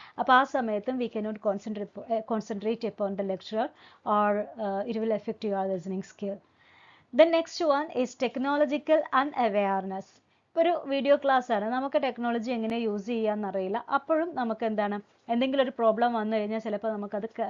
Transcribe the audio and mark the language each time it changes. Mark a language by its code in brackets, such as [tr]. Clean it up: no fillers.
[ml] അപ്പോൾ ആ സമയത്തും [en] We cannot concentrate upon the lecturer or it will effect your listening skill. The next one is technological unawareness. [ml] ഇപ്പോൾ ഒരു video class ആണ്, നമുക്ക് ടെക്നോളജി എങ്ങനെ യൂസ് ചെയ്യാമെന്നറിയില്ല. അപ്പോഴും നമുക്ക് എന്താണ്, എന്തെങ്കിലും ഒരു പ്രോബ്ലം വന്നു കഴിഞ്ഞാൽ ചിലപ്പോൾ നമുക്കത്